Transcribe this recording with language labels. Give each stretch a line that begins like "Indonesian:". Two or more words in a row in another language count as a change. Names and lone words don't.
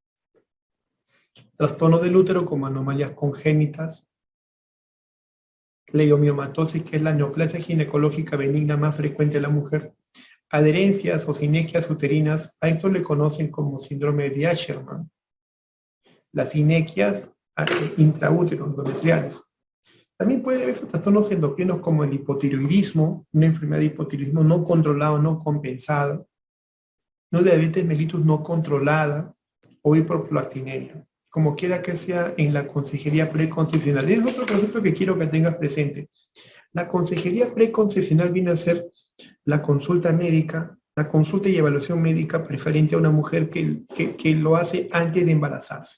Spanish: Trastornos del útero como anomalías congénitas, leiomiomatosis, que es la neoplasia ginecológica benigna más frecuente en la mujer, adherencias o sinequias uterinas, a esto le conocen como síndrome de Asherman. Las sinequias intraútero, endometriales. También puede haber trastornos endocrinos como el hipotiroidismo, una enfermedad de hipotiroidismo no controlado, no compensada, no diabetes mellitus no controlada o hiperprolactinemia. Como quiera que sea en la consejería preconcepcional. Es otro concepto que quiero que tengas presente. La consejería preconcepcional viene a ser la consulta médica, la consulta y evaluación médica preferente a una mujer que lo hace antes de embarazarse.